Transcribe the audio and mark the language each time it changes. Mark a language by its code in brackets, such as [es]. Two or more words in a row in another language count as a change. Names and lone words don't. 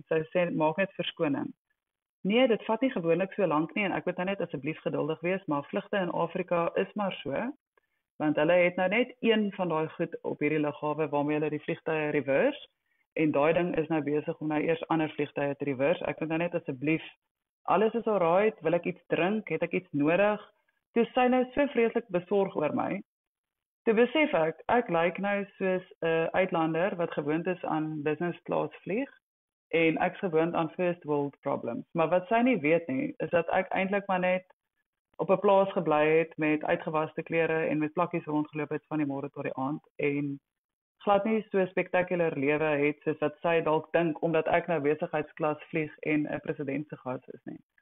[af] Sy sê maak net verskoning. Nee, dit vat nie gewoonlik so lank nie en ek moet nou net asseblief geduldig wees, maar vlugte in Afrika is maar so, want hulle het nou net een van daai goed op hierdie lughawe waarmee hulle die vliegtye reverse en daai ding is nou besig om nou eers ander vliegtye te reverse. Ek moet nou net asseblief, alles is alright, wil ek iets drink, het ek iets nodig? Toe sy nou so vreeslik besorg oor my. Toe besef ek lyk nou soos 'n uitlander wat gewoond is aan [en] business class [af] vlieg en ek's gewoond aan [en] first world problems. [af] Maar wat sy nie weet nie, is dat ek eintlik maar net op 'n plaas gebly het met uitgewaste klere en met plakkies rondgeloop het van die môre tot die aand en glad nie so spektakulêr lewe het soos wat sy dalk dink omdat ek nou besigheidsklas vlieg en 'n president se gas is nie.